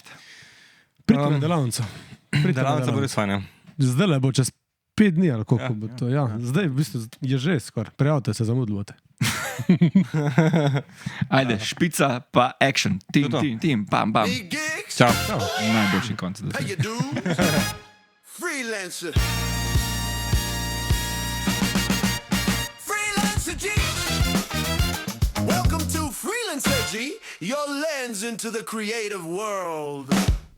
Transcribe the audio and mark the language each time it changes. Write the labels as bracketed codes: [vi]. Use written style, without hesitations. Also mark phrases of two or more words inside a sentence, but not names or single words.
[sl] Pridite na delavnico. Delavnica bo res fajn. Zdaj le bo čez 5 dni, ali koliko bo to. Ja. Zdaj v bistvu je že skoraj. Prijavite se, zamudljate. Ajde, špica pa action. Tim, pam. Čau. Najboljši konc. [en] How you do? Freelancer. Freelancer G. Welcome to Freelancer G, your lens into the creative world.